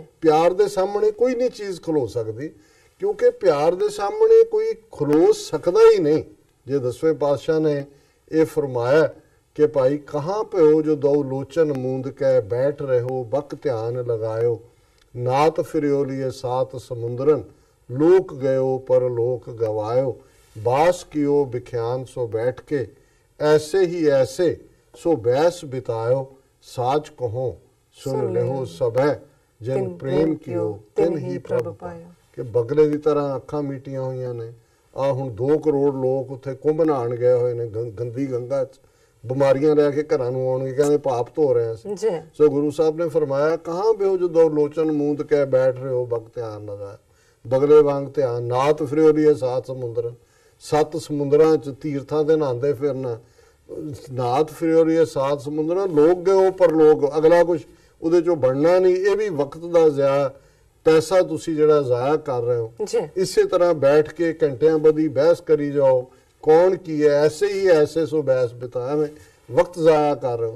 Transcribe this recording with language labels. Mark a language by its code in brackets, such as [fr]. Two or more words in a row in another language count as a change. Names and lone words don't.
[pa] ਪਿਆਰ ਦੇ ਸਾਹਮਣੇ ਕੋਈ ਨਹੀਂ ਚੀਜ਼ ਖਲੋ ਸਕਦੀ, ਕਿਉਂਕਿ ਪਿਆਰ ਦੇ ਸਾਹਮਣੇ ਕੋਈ ਖਲੋ ਸਕਦਾ ਹੀ ਨਹੀਂ। ਜੇ 10ਵੇਂ ਪਾਤਸ਼ਾਹ ਨੇ ਇਹ ਫਰਮਾਇਆ ਕਿ ਭਾਈ [bra] ਕਹਾਂ ਪਿਓ ਜੋ ਦੋ ਲੋਚਨ ਮੂੰਦ ਕੇ ਬੈਠ ਰਹੋ, ਬਕ ਧਿਆਨ ਲਗਾਇਓ, ਨਾਤ ਫਿਰਿਓ ਲੀਏ ਸਾਤ ਸਮੁੰਦਰਨ, ਲੋਕ ਗਇਓ ਪਰ ਲੋਕ ਗਵਾਇਓ, बास कियो बिख्यान सो बैठ के, ऐसे ही ऐसे सो बैस बितायो, साच कहो सुन लेहो सब है, जिन प्रेम कियो तिन ही प्रभ पायो। [pa] ਕਿ ਬਗਲੇ ਕੀ ਤਰ੍ਹਾਂ ਅੱਖਾਂ ਮੀਟੀਆਂ ਹੋਈਆਂ ਨੇ। ਆ ਹੁਣ 2 ਕਰੋੜ ਲੋਕ ਉੱਥੇ ਕੁੰਭ ਨਹਾਉਣ ਗਏ ਹੋਏ ਨੇ ਗੰਦੀ ਗੰਗਾ ਚ, ਬਿਮਾਰੀਆਂ ਲੈ ਕੇ ਘਰਾਂ ਨੂੰ ਆਉਣਗੇ, ਕਹਿੰਦੇ ਪਾਪ ਧੋ ਰਹੇ ਹਨ। ਸੋ ਗੁਰੂ ਸਾਹਬ ਨੇ ਫਰਮਾਇਆ, [bra] कहां बेहो जो दो लोचन मूंद के बैठ रहे हो, बक ध्यान लगाया, [pa] ਬਗਲੇ ਵਾਂਗ ਧਿਆਨ, [bra] नात फिरियो लीए सात समुंदर, [pa] 7 ਸਮੁੰਦਰਾਂ ਚ ਤੀਰਥਾਂ ਦੇ ਨਹਾਉਂਦੇ ਫਿਰਨਾ, [bra] ਨਾਤ ਫਿਰਿਓ ਲੀਏ 7 ਸਮੁੰਦਰਾਂ, [pa] ਲੋਕ ਗਏ ਪਰ ਲੋਕ, ਅਗਲਾ ਕੁਛ ਉਹਦੇ ਚੋਂ ਬਣਨਾ ਨਹੀਂ। ਇਹ ਵੀ ਵਕਤ ਦਾ ਜ਼ਾਇਆ, ਪੈਸਾ ਤੁਸੀਂ ਜਿਹੜਾ ਜ਼ਾਇਆ ਕਰ ਰਹੇ ਹੋ। ਇਸੇ ਤਰ੍ਹਾਂ ਬੈਠ ਕੇ ਘੰਟਿਆਂ ਬੱਧੀ ਬਹਿਸ ਕਰੀ ਜਾਓ, ਕੌਣ ਕੀ ਹੈ, [bra] ਐਸੇ ਹੀ ਐਸੇ ਸੋ ਬਹਿਸ ਬਿਤਾਇਆ, [pa] ਮੈਂ ਵਕਤ ਜ਼ਾਇਆ ਕਰ ਰਹੇ ਹੋ।